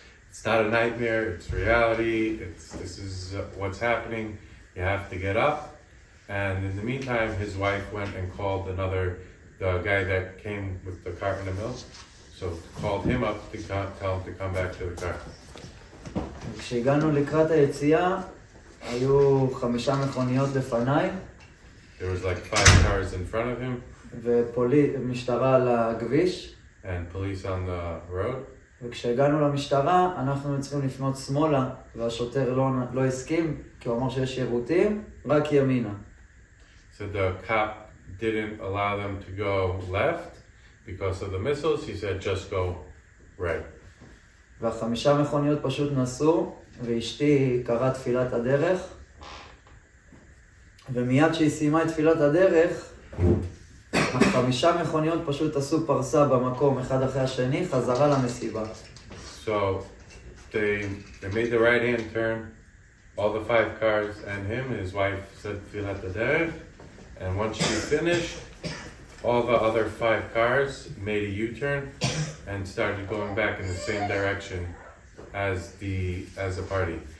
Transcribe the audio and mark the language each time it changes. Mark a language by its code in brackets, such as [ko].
[en] It's not a nightmare, it's reality, this is what's happening, you have to get up. And in the meantime, his wife went and called the guy that came with the cart and the milk, so called him up to tell him to come back to the car. [he] כשהגענו לקראת היציאה, היו 5 מכוניות לפניי. [en] There was like 5 cars in front of him. [he] ומשטרה על הכביש. [en] And police on the road. [he] וכשהגענו למשטרה, אנחנו צריכים לפנות שמאלה, והשוטר לא הסכים, כי הוא אמר שיש שירותים, רק ימינה. [en] So the cop didn't allow them to go left because of the missiles. He said just go right. [he] וה5 מכוניות פשוט נסעו, ואשתי קראה תפילת הדרך. ומיד שהיא סיימה את תפילת הדרך, 5 מכוניות פשוט עשו פרסה במקום אחד אחרי השני, חזרה למסיבה. [en] So they made the right hand turn, all the 5 cars and him, his wife said Tfilat Haderech, and once she finished, all the other 5 cars made a U-turn and started going back in the same direction as the party.